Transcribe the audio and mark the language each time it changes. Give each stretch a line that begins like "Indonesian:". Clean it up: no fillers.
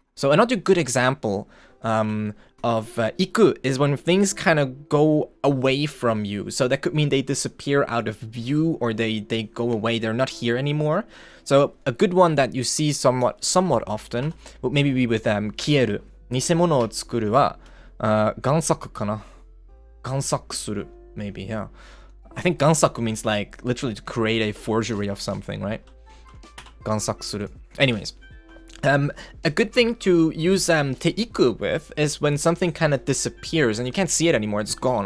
English: So another good example of Iku is when things kind of go away from you. So that could mean they disappear out of view, or they go away, they're not here anymore. So a good one that you see somewhat often would maybe be with 消える.
Japanese: 偽物を作るは贋作かな?
English: 贋作する, maybe, yeah. I think 贋作 means like literally to create a forgery of something, right?
Japanese: 贋作する.
English: Anyways, a good thing to use Te-Iku with is when something kind of disappears and you can't see it anymore, it's gone.